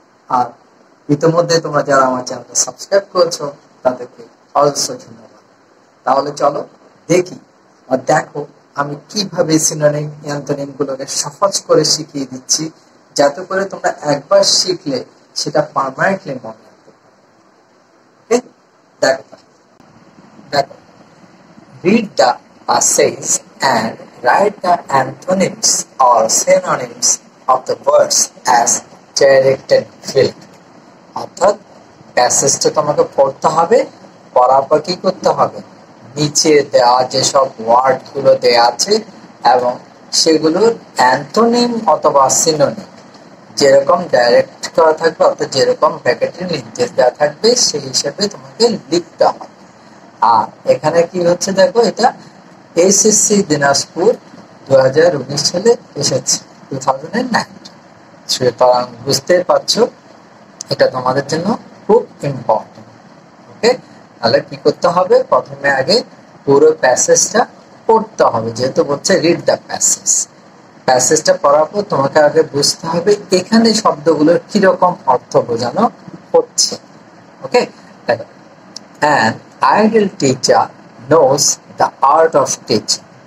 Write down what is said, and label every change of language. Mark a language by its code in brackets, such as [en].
[bn] আর ইতিমধ্যে তোমরা যারা আমার চ্যানেলটা সাবস্ক্রাইব করেছো তাদেরকে অবশ্যই ধন্যবাদ। তাহলে চলো দেখি আর দেখো আমি কিভাবে সিনোনিম অ্যান্টোনিম গুলোকে সহজ করে শিখিয়ে দিচ্ছি, যাতে করে তোমরা একবার শিখলে সেটা পার্মানেন্টলি মনে রাখতে পারো। [en] okay, [bn] দেখো [en] read the passage and write the antonyms or synonyms of the words as directed field. [bn] অর্থাৎ প্যাসেজটা তোমাকে পড়তে হবে, পড়ার পর কি করতে হবে, নিচে দেওয়া যেসব ওয়ার্ড গুলো দেওয়া আছে এবং সেগুলোর অ্যান্টোনিম অথবা সিনোনিম যেরকম ডাইরেক্ট করা থাকবে অর্থাৎ যেরকম ব্র্যাকেটের নির্দেশ দেওয়া থাকবে সেই হিসেবে তোমাকে লিখতে হবে। আর এখানে কি হচ্ছে দেখো, এটা এসএসসি দিনাজপুর 2019 সালে এসেছে, 2009। সুতরাং বুঝতে পারছো এটা তোমাদের জন্য খুব ইম্পর্টেন্ট। ওকে, তাহলে কি করতে হবে, প্রথমে আগে পুরো প্যাসেজটা পড়তে হবে, যেহেতু বলছে রিড দ্য প্যাসেজ। প্যাসেজটা পড়ার পর তোমাকে আগে বুঝতে হবে এখানে শব্দগুলোর কিরকম অর্থ বোঝানো হচ্ছে। [en] Okay, an ideal teacher knows the art of teaching.